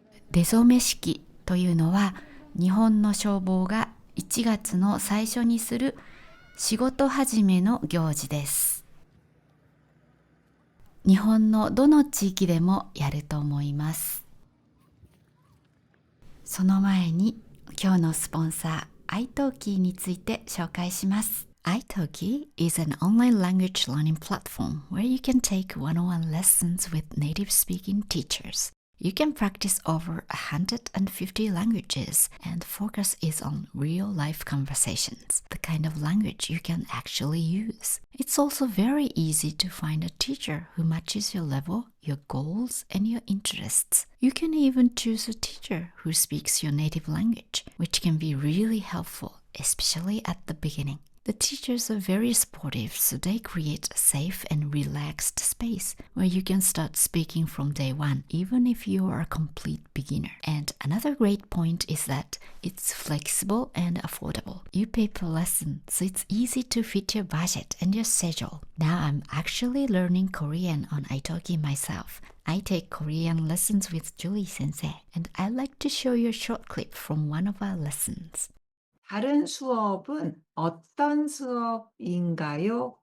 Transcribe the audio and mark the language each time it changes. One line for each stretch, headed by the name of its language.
Japanese: 出初め式というのは日本の消防が1月の最初にする仕事始めの行事です。日本のどの地域でもやると思います。その前に今日のスポンサーiTalkiについて紹介します。
English: iTalki is an online language learning platform where you can take one-on-one lessons with native speaking teachers. You can practice over 150 languages, and focus is on real-life conversations, the kind of language you can actually use. It's also very easy to find a teacher who matches your level, your goals, and your interests. You can even choose a teacher who speaks your native language, which can be really helpful, especially at the beginning. The teachers are very supportive, so they create a safe and relaxed space where you can start speaking from day one, even if you are a complete beginner. And another great point is that it's flexible and affordable. You pay per lesson, so it's easy to fit your budget and your schedule. Now I'm actually learning Korean on Italki myself. I take Korean lessons with Julie Sensei, and I'd like to show you a short clip from one of our lessons.
Korean: 다른 수업은 어떤 수업인가요?